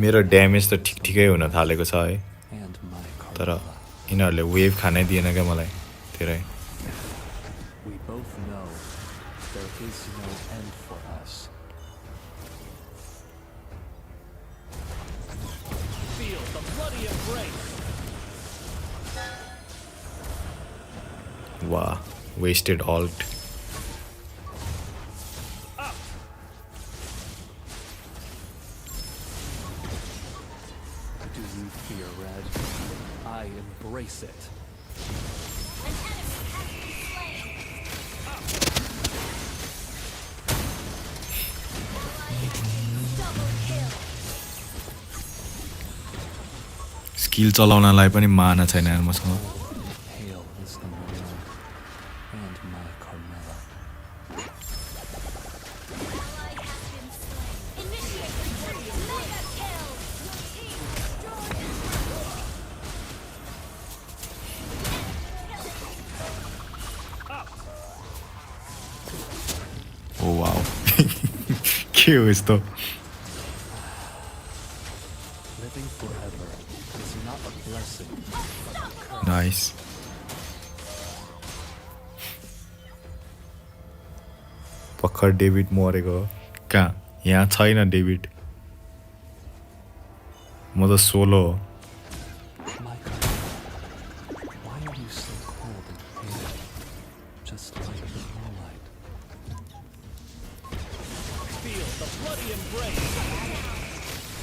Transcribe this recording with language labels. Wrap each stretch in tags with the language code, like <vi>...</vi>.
<ne>मेरो ड्यामेज त ठिक ठिकै हुन थालेको छ है</ne> <en>and my</en> <ne>तर</ne> <en>Carmilla.</en> <ne>यिनीहरूले वेभ खानै दिएन क्या मलाई धेरै</ne> <en>We both know there is no end for us. Feel the bloody embrace. वाह wasted alt Do you fear red? I embrace it.</en> <ne>Skill चलाउनलाई पनि माना छैन यार मसँग</ne> <en>Hail is the moon and my Carmela.</en> <ne>Oh wow के हो यस्तो</ne> <en>Living forever is not a blessing.</en> <ne>Nice भर्खर डेभिड मरेको हो कहाँ यहाँ छैन डेभिड म त सोलो हो</ne> <en>My Carmela, why are you so cold and pale? Just like the moonlight. Feel the bloody embrace.</en>